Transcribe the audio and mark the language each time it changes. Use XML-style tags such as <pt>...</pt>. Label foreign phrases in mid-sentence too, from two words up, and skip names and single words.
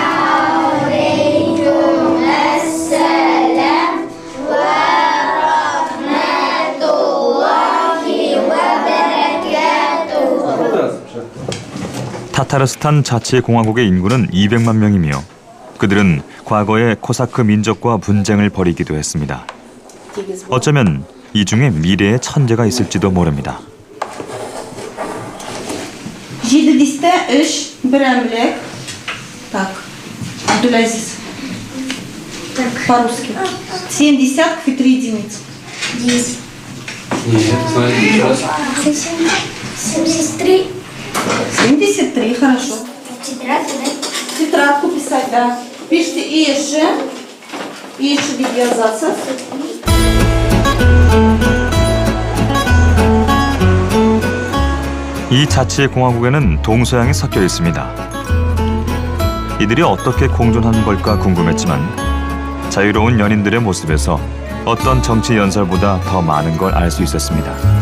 <ko>타타르스탄 자치공화국의 인구는 200만 명이며 그들은 과거에 코사크 민족과 분쟁을 벌이기도 했습니다. 어쩌면 이 중에 미래의 천재가 있을지도 모릅니다.</ko> <ru>Абдулязиз. По-русски. 7 десятков и 3 единицы. 10. Нет, смотрите, еще раз. 73. 73, хорошо. Тетрадка, да? Тетрадку писать, да. Пишите Ише видеозацев.</ru> <ko>이 자치공화국에는 동서양이 섞여 있습니다. 이들이 어떻게 공존하는 걸까 궁금했지만 자유로운 연인들의 모습에서 어떤 정치 연설보다 더 많은 걸 알 수 있었습니다.</ko>